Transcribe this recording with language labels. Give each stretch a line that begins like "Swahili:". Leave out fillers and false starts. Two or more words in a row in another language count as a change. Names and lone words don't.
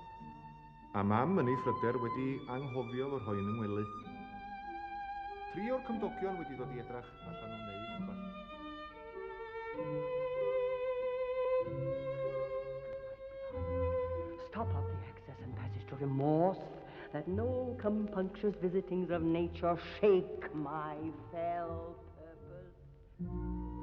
Welsh: A mam yn ei phryder wedi anghofio fod rhoi'n yngwely. Tri o'r cymdogion wedi dod I edrach allan nhw'n neud rhywbeth.
English: Stop up the access and passage to remorse, that no compunctious visitings of nature shake my fell purpose.